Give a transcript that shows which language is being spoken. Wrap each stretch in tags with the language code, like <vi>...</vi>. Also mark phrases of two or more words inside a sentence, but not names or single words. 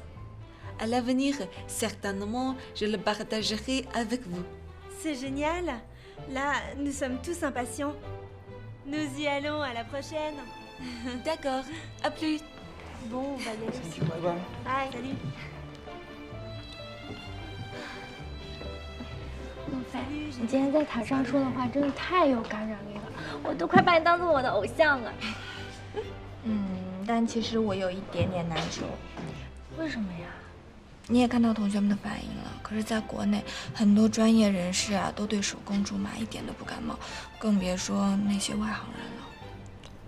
<fr>À l'avenir, certainement, je le partagerai avec vous. C'est génial. Là, nous sommes tous impatients. Nous y allons, à la prochaine. D'accord, à plus. Bon, on va y aller.</fr> <en>Bye bye.</en> <fr>Bye. Salut.</fr> <zh>孟非，你今天在台上说的话真的太有感染力了，我都快把你当做我的偶像了。但其实我有一点点难受。为什么呀？你也看到同学们的反应了，可是在国内，很多专业人士啊都对手工驻马一点都不感冒，更别说那些外行人了。</zh>